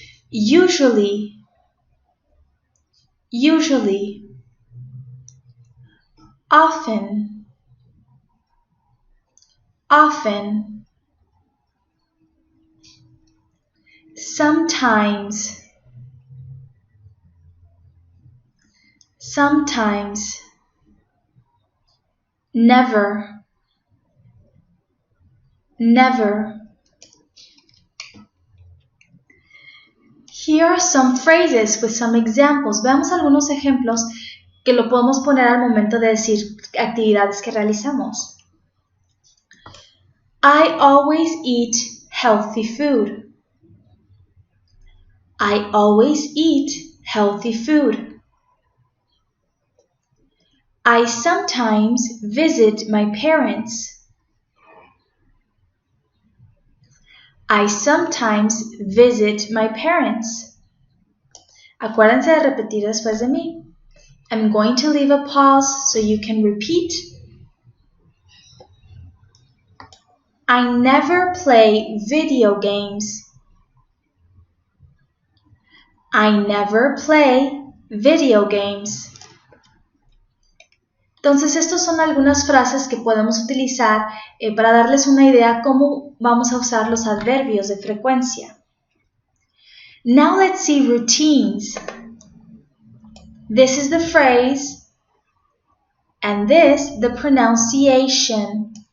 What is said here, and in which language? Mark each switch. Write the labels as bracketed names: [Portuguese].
[English] Usually, usually, often, often, sometimes, sometimes, never, never. Here are some phrases with some examples. [Spanish] Veamos algunos ejemplos que lo podemos poner al momento de decir actividades que realizamos. [English] I always eat healthy food. I always eat healthy food. I sometimes visit my parents. I sometimes visit my parents. [Spanish] Acuérdense de repetir después de mí. [English] I'm going to leave a pause so you can repeat. I never play video games. I never play video games. [Spanish] Entonces, estas son algunas frases que podemos utilizar para darles una idea cómo vamos a usar los adverbios de frecuencia. [English] Now let's see routines. This is the phrase, and this the pronunciation.